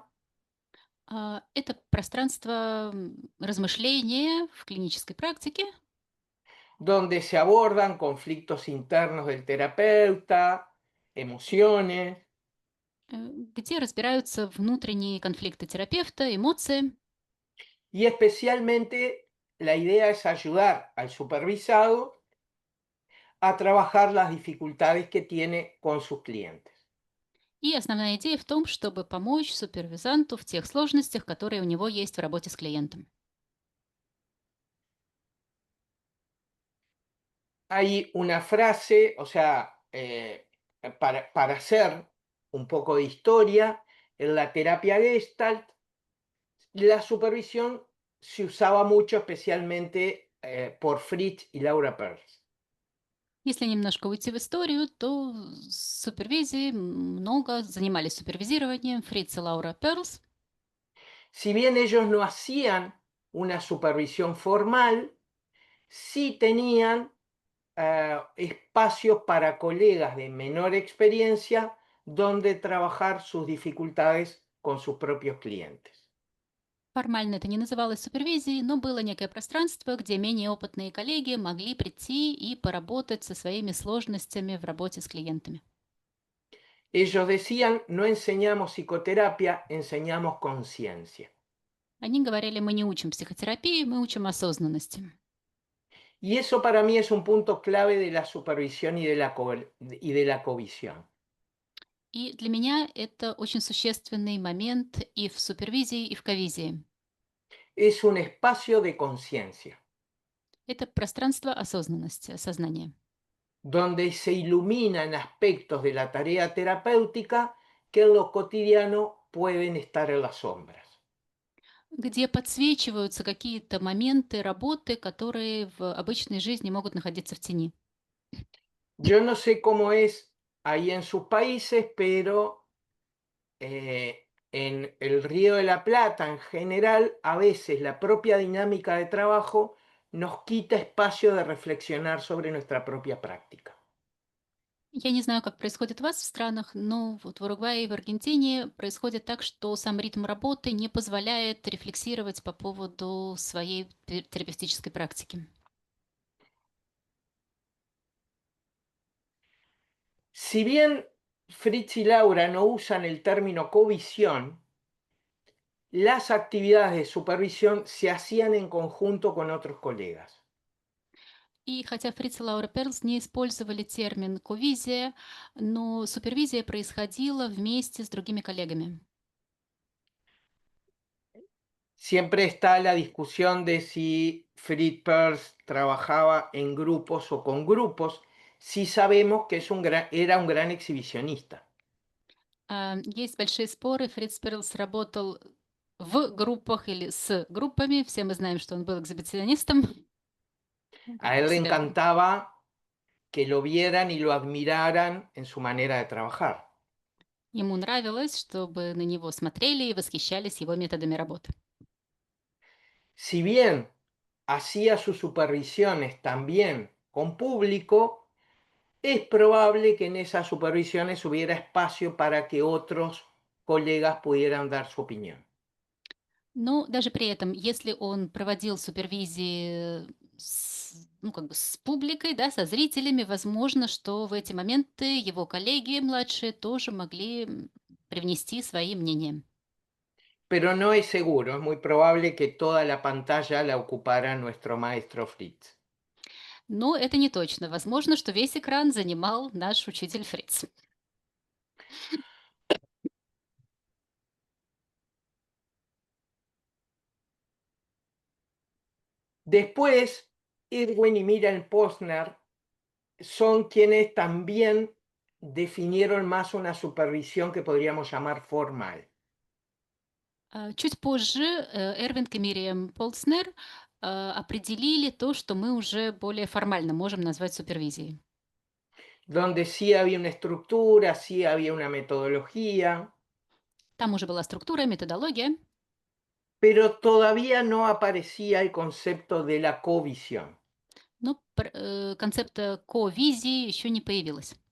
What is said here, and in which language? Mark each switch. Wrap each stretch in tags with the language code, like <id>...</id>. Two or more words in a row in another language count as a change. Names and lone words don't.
<ru>Это пространство размышления в клинической практике,</ru> <es>donde se abordan conflictos internos del terapeuta, emociones,</es> <ru>где разбираются внутренние конфликты терапевта, эмоции.</ru> <es>y especialmente la idea es ayudar al supervisado a trabajar las dificultades que tiene con sus clientes.</es> <ru>И основная идея в том, чтобы помочь супервизанту в тех сложностях, которые у него есть в работе с клиентом.</ru> <es>Hay una frase, o sea, para hacer un poco de historia, en la terapia Gestalt, la supervisión se usaba mucho, especialmente por Fritz y Laura Perls.</es> <ru>Если немножко уйти в историю, то супервизии много занимались супервизированием Фриц и Лаура Перлс.</ru> <es>Si bien ellos no hacían una supervisión formal, sí tenían espacios para colegas de menor experiencia donde trabajar sus dificultades con sus propios clientes.</es> <ru>Формально это не называлось супервизией, но было некое пространство, где менее опытные коллеги могли прийти и поработать со своими сложностями в работе с клиентами.</ru> <es>Ellos decían, no enseñamos psicoterapia, enseñamos conciencia.</es> <ru>Они говорили, мы не учим психотерапии, мы учим осознанности.</ru> <es>Y eso para mí es un punto clave de la supervisión y de la covisión.</es> <ru>И для меня это очень существенный момент и в супервизии, и в ковизии.</ru> <es>es un espacio de conciencia,</es> <ru>Это пространство осознанности, осознания,</ru> <es>donde se iluminan aspectos de la tarea terapéutica que en lo cotidiano pueden estar en las sombras.</es> <ru>где подсвечиваются какие-то моменты работы, которые в обычной жизни могут находиться в тени.</ru> <es>Yo no sé cómo es ahí en sus países, pero en el Río de la Plata en general, a veces la propia dinámica de trabajo nos quita espacio de reflexionar sobre nuestra propia práctica.</es> <ru>Я не знаю, как происходит у вас в странах, но вот в Уругвае и в Аргентине происходит так, что сам ритм работы не позволяет рефлексировать по поводу своей терапевтической практики.</ru> <es>Si bien Fritz y Laura no usan el término covisión, las actividades de supervisión se hacían en conjunto con otros colegas.</es> <ru>И хотя Фриц и Лаура Перлс не использовали термин «ковизия», но супервизия происходила вместе с другими коллегами.</ru> <es>Siempre está la discusión de si Fritz Perls trabajaba en grupos o con grupos, si sabemos que era un gran exhibicionista.</es> <ru>Есть большие споры. Фриц Перлс работал в группах или с группами. Все мы знаем, что он был экзибиционистом. Как</ru> <es>A</es> <ru>бы</ru> <es>él le</es> <ru>себя.</ru> <es>encantaba que lo vieran y lo admiraran en su manera de trabajar.</es> <ru>Ему нравилось, чтобы на него смотрели и восхищались его методами работы.</ru> <es>Si bien hacía sus supervisiones también con público, es probable que en esas supervisiones hubiera espacio para que otros colegas pudieran dar su opinión.</es> <ru>Но даже при этом, если он проводил супервизии ну, как бы с публикой, да, со зрителями, возможно, что в эти моменты его коллеги младшие тоже могли привнести свои мнения.</ru> <es>Pero no es seguro, es muy probable que toda la pantalla la ocupara nuestro maestro Fritz.</es> <ru>Но это не точно. Возможно, что весь экран занимал наш учитель Фриц.</ru> <es>Después, Irwin y Miriam Posner son quienes también definieron más una supervisión que podríamos llamar formal,</es> <ru>Чуть позже Эрвинг и Мириам Полснер определили то, что мы уже более формально можем назвать супервизией.</ru> <es>donde sí había una estructura, sí había una metodología,</es> <ru>Там уже была структура, методология,</ru> <es>pero todavía no aparecía el concepto de la covisión.</es> <ru>но концепта ко-визии еще не появилось.</ru>